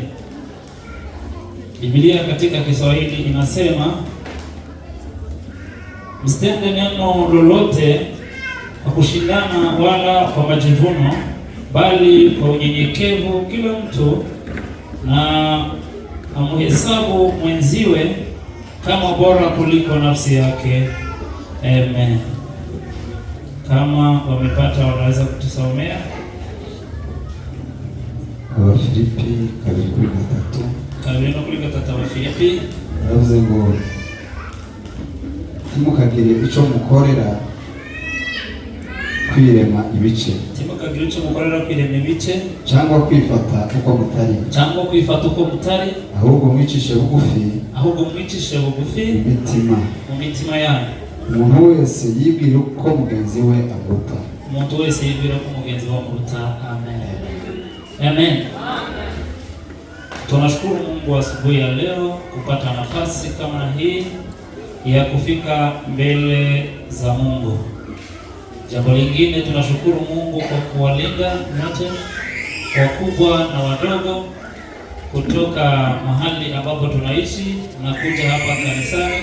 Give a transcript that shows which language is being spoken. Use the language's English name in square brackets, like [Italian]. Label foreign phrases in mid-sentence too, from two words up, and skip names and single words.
[Swahili] Biblia katika Kiswahili inasema, msitende neno lolote kwa kushindana wala kwa majivuno, bali kwa unyenyekevu kila mtu na amhesabu mwenziwe kama bora kuliko nafsi yake. Amen. Kama wamepata wanaweza kutusomea. Wafilipi 2:3. Wafilipi [Kinyarwanda] baravuze ngo timukagire ico mukorera kwirema ibice, timukagire ico mukorera kwirema ibice, cyangwa kwifata uko mutari, ahubwo mwicishe bugufi mu mitima yanyu. Umuntu wese yibwira uko mugenzi we amuruta. Amen. [Swahili] Tunashukuru Mungu asubuhi ya leo kupata nafasi kama hii ya kufika mbele za Mungu. Jambo lingine, tunashukuru Mungu kwa kuwalinda wote, wakubwa na wadogo, kutoka mahali ambapo tunaishi na kuja hapa kanisani.